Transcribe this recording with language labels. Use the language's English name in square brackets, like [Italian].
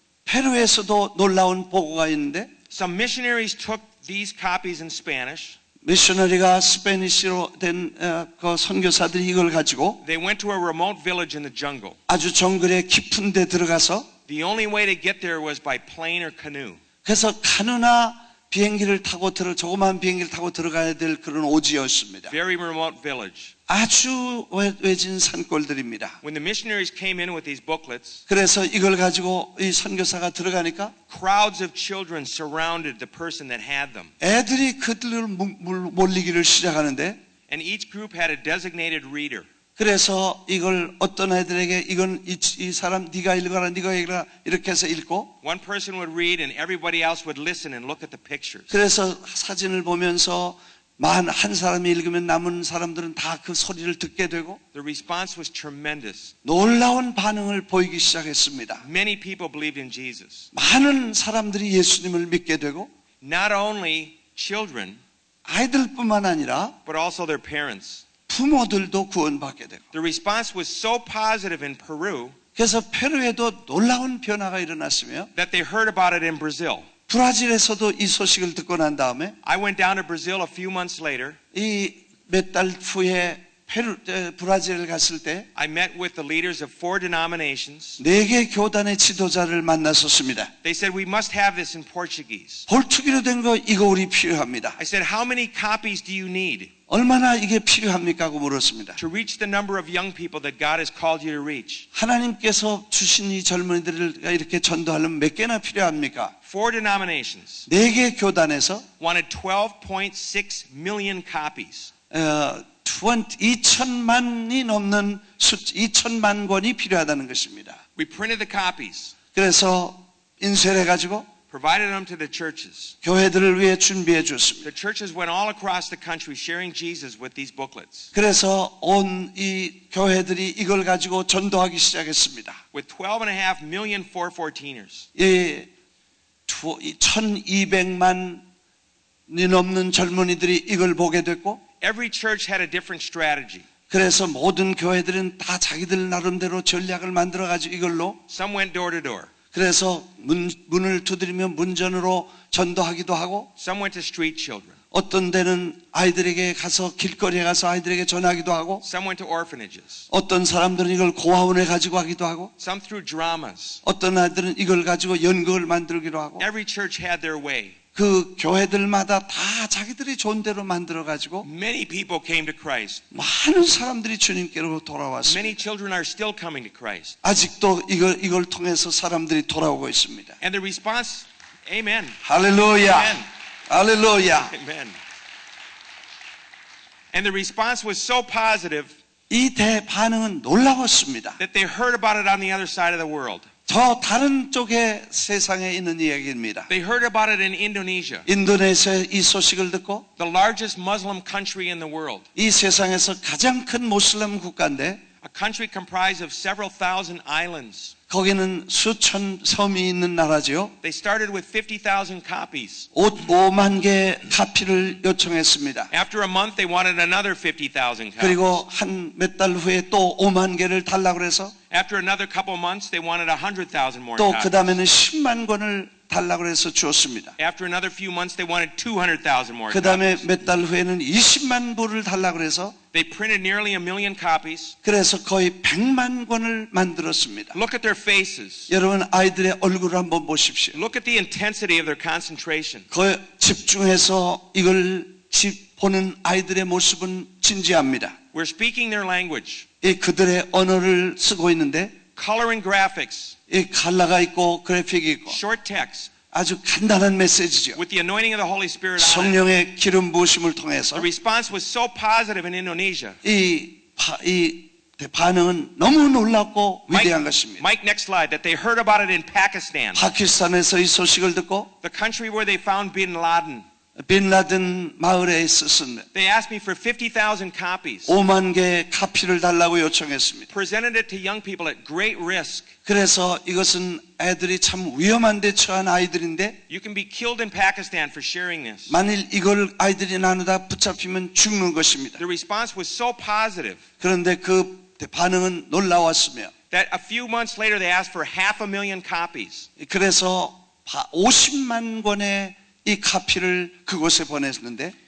[Korean] 페루에서도 놀라운 보고가 있는데 [English] Some missionaries took these copies in Spanish. [Korean] 미셔너리가 스페니쉬로 된 그 선교사들이 이걸 가지고 [English] They went to a remote village in the jungle. [Korean] 아주 정글의 깊은 데 들어가서 [English] The only way to get there was by plane or canoe. [Korean] 그래서 가느나 비행기를 타고 조그만 비행기를 타고 들어가야 될 그런 오지였습니다. [English] Very remote village. [Korean] 아주 외진 산골들입니다. [English] When the missionaries came in with these booklets, [Korean] 그래서 이걸 가지고 이 선교사가 들어가니까 [English] crowds of children surrounded the person that had them. [Korean] 애들이 그들을 몰리기를 시작하는데 [English] And each group had a designated reader. [Korean] 그래서 이걸 어떤 애들에게 이건 이 사람 네가 읽어라 네가 읽어라 이렇게 해서 읽고 [English] One person would read and everybody else would listen and look at the pictures. [Korean] 그래서 사진을 보면서 한 사람이 읽으면 남은 사람들은 다 그 소리를 듣게 되고 [English] The response was tremendous. [Korean] 놀라운 반응을 보이기 시작했습니다. [English] Many people believed in Jesus. [Korean] 많은 사람들이 예수님을 믿게 되고 [English] Not only children, [Korean] 아이들뿐만 아니라 [English] but also their parents. [Korean] 부모들도 구원받게 되고 [English] The response was so positive in Peru [Korean] 그래서 페루에도 놀라운 변화가 일어났으며 [English] that they heard about it in Brazil. [Korean] 브라질에서도 이 소식을 듣고 난 다음에 [English] I went down to Brazil a few months later. [Korean] 이 몇 달 후에 브라질을 갔을 때 [English] I met with the leaders of 4 denominations. [Korean] 4개 교단의 지도자를 만났었습니다. [English] They said, we must have this in Portuguese. [Korean] 볼투기로 된 거 이거 우리 필요합니다. [English] I said, how many copies do you need [Korean] 얼마나 이게 필요합니까? 하고 물었습니다. [English] to reach the number of young people that God has called you to reach? [Korean] 하나님께서 주신 이 젊은이들을 이렇게 전도하려면 몇 개나 필요합니까? [English] 4 denominations [Korean] 4개 교단에서 [English] wanted 12.6 million copies. [Korean] 2천만이 넘는 2천만 권이 필요하다는 것입니다. [English] We printed the copies, [Korean] 그래서 인쇄를 해가지고 [English] provided them to the churches. [Korean] 교회들을 위해 준비해 줬습니다. [English] The churches went all across the country sharing Jesus with these booklets. [Korean] 그래서 온 이 교회들이 이걸 가지고 전도하기 시작했습니다. [English] With 12.5 million 414ers. [Korean] 이 1200만이 넘는 젊은이들이 이걸 보게 됐고 [English] Every church had a different strategy. [Korean] 그래서 모든 교회들은 다 자기들 나름대로 전략을 만들어 가지고 이걸로 [English] Some went door to door. [Korean] 그래서 문을 두드리며 문전으로 전도하기도 하고 [English] Some went to street children. [Korean] 어떤 데는 아이들에게 가서 길거리에 가서 아이들에게 전하기도 하고 [English] Some went to orphanages. [Korean] 어떤 사람들은 이걸 고아원에 가지고 하기도 하고 [English] Some through dramas. [Korean] 어떤 아이들은 이걸 가지고 연극을 만들기도 하고 [English] Every church had their way. [Korean] 그 교회들마다 다 자기들이 좋은 대로 만들어 가지고 [English] Many people came to Christ. [Korean] 많은 사람들이 주님께로 돌아왔습니다. [English] Many children are still coming to Christ. [Korean] 아직도 이걸 통해서 사람들이 돌아오고 있습니다. [English] And the response, amen. [Korean] 할렐루야. [English] Amen. [Korean] 할렐루야. [English] Amen. And the response was so positive [Korean] 이 대반응은 놀라웠습니다. [English] that they heard about it on the other side of the world. [Korean] 저 다른 쪽에 세상에 있는 이야기입니다. [English] They heard about it in Indonesia, [Korean] 인도네시아의 이 소식을 듣고 [English] the largest Muslim country in the world, [Korean] 이 세상에서 가장 큰 모슬람 국가인데 [English] a country comprised of several thousand islands. [Korean] 거기는 수천 섬이 있는 나라지요. [English] They started with 50,000 copies. [Korean] 5만 개의 카피를 요청했습니다. [English] After a month, they wanted another 50,000 copies. [Korean] 그리고 한 몇 달 후에 또 5만 개를 달라고 그래서 [English] After another couple months, they wanted 100,000 more [Korean] 또 그 [English] copies. [Korean] 다음에는 10만 권을 달라고 해서 주었습니다. [English] After another few months, they wanted 200,000 more [Korean] 그 다음에 [English] copies. [Korean] 몇 달 후에는 20만 부를 달라고 해서 [English] They printed nearly 1 million copies. [Korean] 그래서 거의 100만 권을 만들었습니다. [English] Look at their faces. [Korean] 여러분 아이들의 얼굴을 한번 보십시오. [English] Look at the intensity of their concentration. [Korean] 그 집중해서 이걸 보는 아이들의 모습은 진지합니다. [English] We're speaking their language. [Korean] 이 그들의 언어를 쓰고 있는데 [English] Color and graphics. [Korean] 이 칼라가 있고 그래픽이 있고 [English] Short text. [Korean] 아주 간단한 메시지죠. [English] With the anointing of the Holy Spirit on it. [Korean] 성령의 기름 부으심을 통해서 [English] The response was so positive in Indonesia. [Korean] 이 반응은 너무 놀랍고 위대한 [English] Mike, [Korean] 것입니다. [English] Mike, next slide. That they heard about it in Pakistan, [Korean] 파키스탄에서 이 소식을 듣고 [English] the country where they found Bin Laden. [Korean] 빈 라든 마을에 있었습니다. [English] They asked me for 50,000 copies. [Korean] 5만 개의 카피를 달라고 요청했습니다. [English] Presented it to young people at great risk. [Korean] 그래서 이것은 애들이 참 위험한 데 처한 아이들인데 [English] You can be killed in Pakistan for sharing this. [Korean] 만일 이걸 아이들이 나누다 붙잡히면 죽는 것입니다. [English] The response was so positive [Korean] 그런데 그 반응은 놀라웠으며 [English] that a few months later they asked for 500,000 copies. [Korean] 그래서 50만 권의 이 카피를 그곳에 보냈는데